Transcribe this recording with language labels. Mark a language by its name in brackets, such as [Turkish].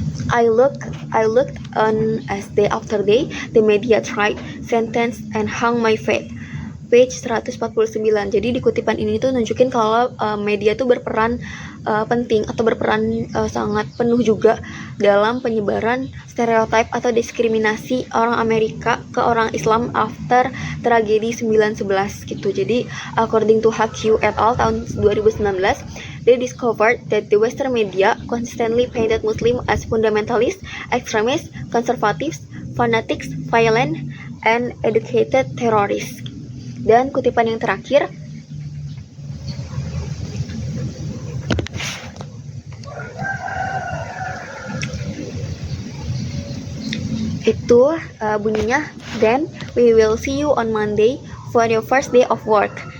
[English] I looked on as day after day the media tried, sentenced, and hung my faith. Page 149. [Indonesian] Jadi di kutipan ini tuh nunjukin kalau media tuh berperan penting atau berperan sangat penuh juga dalam penyebaran stereotip atau diskriminasi orang Amerika ke orang Islam after tragedi 9/11 gitu. [English] Jadi according to HQ et al. Tahun 2019, they discovered that the Western media consistently painted Muslims as fundamentalists, extremists, conservatives, fanatics, violent, and educated terrorists. [Indonesian] Dan kutipan yang terakhir, itu bunyinya, [English] then we will see you on Monday for your first day of work.